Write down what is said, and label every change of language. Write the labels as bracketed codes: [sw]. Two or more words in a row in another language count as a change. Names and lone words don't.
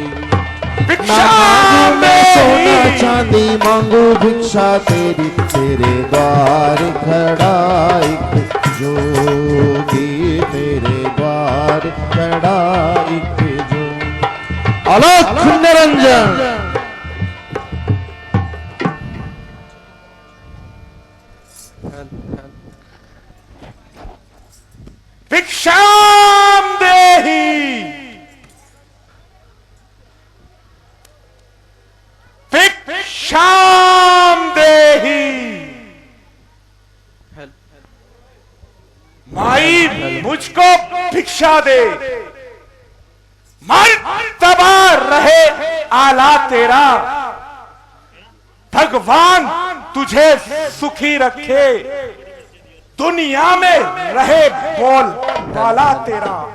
[hi] ना मांगू मैं सोना चांदी, मांगू भिक्षा तेरी, तेरे द्वार खड़ा एक जोगी, तेरे द्वार खड़ा एक जोगी। अलख निरंजन। [sa] भिक्षाम देहि भिक्षाम देहि। [hi] माई मुझको भिक्षा दे, मर्तबा रहे आला तेरा, भगवान तुझे सुखी रखे, दुनिया में रहे बोल बाला तेरा।